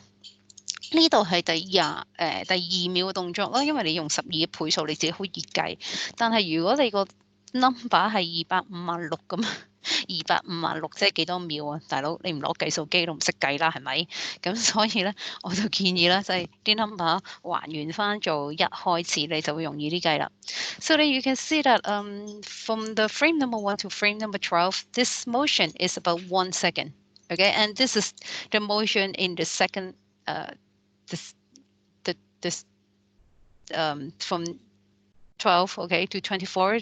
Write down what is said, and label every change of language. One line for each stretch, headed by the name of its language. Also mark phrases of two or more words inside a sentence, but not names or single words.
Cantonese: 呢度係第2秒嘅動作咯，因為你用12嘅倍數，你自己好易計。但係如果你個 number 係256咁，256即係幾多秒啊？大佬，你唔攞計數機都唔識計啦，係咪？咁所以咧，我就建議咧，就係啲 number 還原翻做1開始，你就會容易啲計啦。
English: So then you can see that from the frame number 1 to frame number 12, this motion is about 1 second. Okay, and this is the motion in the second from 12, okay, to 24.